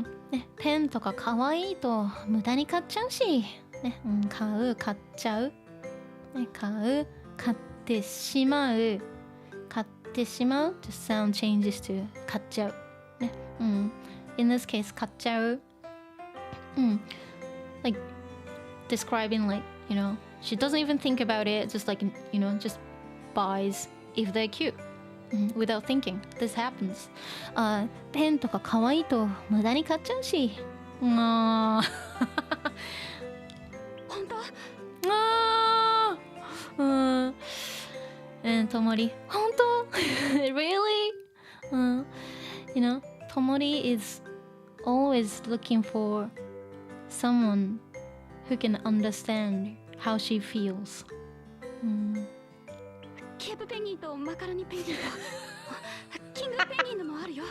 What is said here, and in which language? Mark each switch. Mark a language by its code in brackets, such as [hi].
[en] ね、 [ja] ペンとか可愛いと無駄に買っちゃうし、 [en] ね、買っちゃう、ね、 [ja] 買ってしまう [en] just sound changes to 買っちゃう、ね、in this case 買っちゃう、like describing like, she doesn't even think about it, just like, just buys if they're cute, without thinking. This happens. [ja] ペンとか可愛いと無駄に買っちゃうし。本当 [en] Tomori, 本当really? Tomori is always looking for someone who can understand how she feels. [ja] ケープペンギンとマカロニペンギンとキングペンギンのもあるよ。